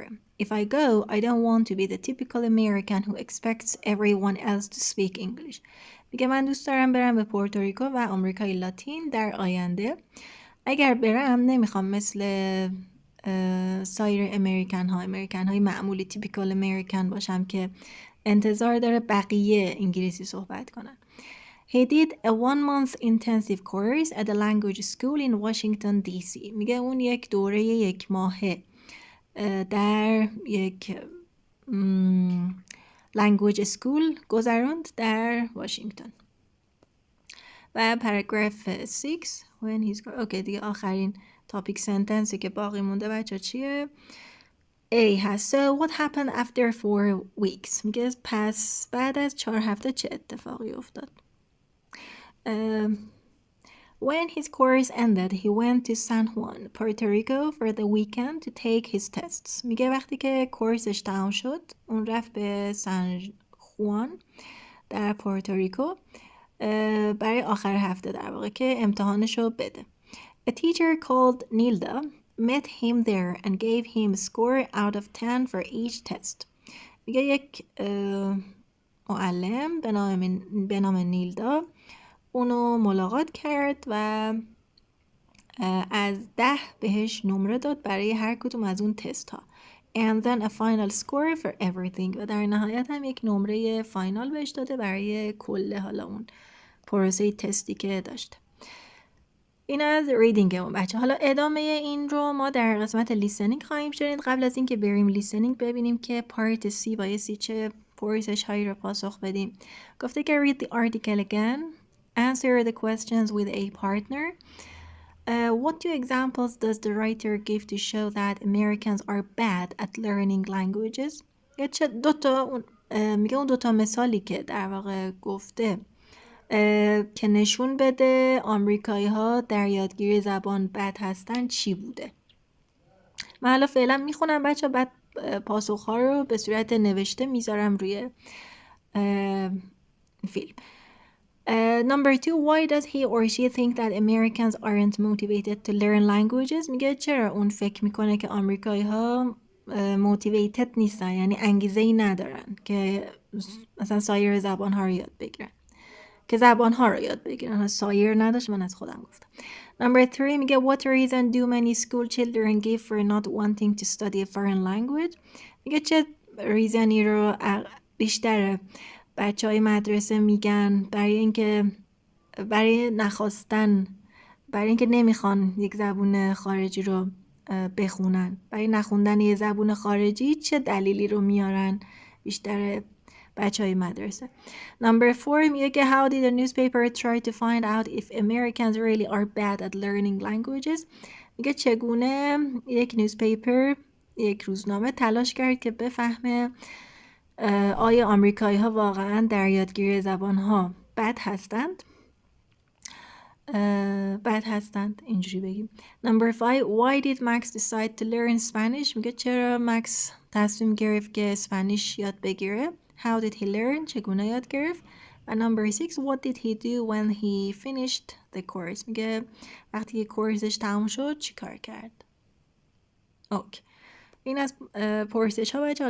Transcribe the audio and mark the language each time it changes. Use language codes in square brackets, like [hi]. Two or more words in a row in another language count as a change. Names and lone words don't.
[en] If I go, I don't want to be the typical American who expects everyone else to speak English. [fa] میگه من دوست دارم برم به پورتوریکو و آمریکای لاتین در آینده. اگر برم نمیخوام مثل سایر امریکن های معمولی [en] typical American [fa] باشم که انتظار داره بقیه انگلیسی صحبت کنن. [en] He did a 1-month intensive course at a language school in Washington DC. [fa] میگه اون یک دوره 1 ماهه در یک [en] language school [fa] گذروند در واشنگتن. و [en] paragraph 6 when he's [fa] اوکی دیگه آخرین [en] topic sentence [fa] که باقی مونده بچه چیه؟ A هست. [en] So what happened after 4 weeks؟ [fa] میگه پس بعد از 4 هفته چه اتفاقی افتاد؟ [en] When his course ended, he went to San Juan, Puerto Rico for the weekend to take his tests. [fa] میگه وقتی که کورسش تمام شد، اون رفت به سان خوان در پورتوریکو برای آخر هفته در واقع که امتحانشو بده. [en] A teacher called Nilda met him there and gave him a score out of 10 for each test. [fa] میگه یک معلم به نام نیلدا اونو ملاقات کرد و از 10 بهش نمره داد برای هر کدوم از اون تست ها. [en] And then a final score for everything. [fa] و در نهایت هم یک نمره فاینال بهش داده برای کل حالا اون پروسه تستی که داشته. این از ریدینگ اون بچه. حالا ادامه این رو ما در قسمت لیسنینگ خواهیم شنید. قبل از اینکه بریم لیسنینگ ببینیم که پارت سی بایستی چه پرسش هایی رو پاسخ بدیم. گفته که [en] read the article again, answer the questions with a partner. What two examples does the writer give to show that Americans are bad at learning languages? [fa] میگه اون دوتا مثالی که در واقع گفته که نشون بده آمریکایی ها در یادگیری زبان بد هستن چی بوده. من حالا فعلا میخونم بچه، بعد پاسخ ها رو به صورت نوشته میذارم روی فیلم. [en] Number 2, why does he or she think that Americans aren't motivated to learn languages? [fa] میگه چرا اون فکر میکنه که آمریکایی ها motivated نیستن، یعنی انگیزه ای ندارن که مثلا سایر زبان ها رو یاد بگیرن، که زبان ها رو یاد بگیرن. سایر نداشت، من از خودم گفتم. [en] Number 3 میگه what reason do many school children give for not wanting to study a foreign language? [fa] میگه چه ریزنی رو بیشتر بچه های مدرسه میگن برای اینکه نمیخوان یک زبون خارجی رو بخونن، برای نخوندن یه زبون خارجی چه دلیلی رو میارن بیشتر بچه های مدرسه. [en] Number 4 [fa] میگه که [en] how did the newspaper try to find out if Americans really are bad at learning languages? [fa] میگه چگونه یک روزنامه تلاش کرد که بفهمه آیا آمریکایی ها واقعا در یادگیری زبان ها بد هستند اینجوری بگیم. [en] Number 5 why did Max decide to learn Spanish? [fa] میگه چرا مکس تصمیم گرفت که اسپانیش یاد بگیره. [en] How did he learn? [fa] چگونه یاد گرفت. [en] و number 6 what did he do when he finished the course? [fa] میگه وقتی که کورسش تموم شد چی کار کرد. اوکی. این از پرسش ها بچه.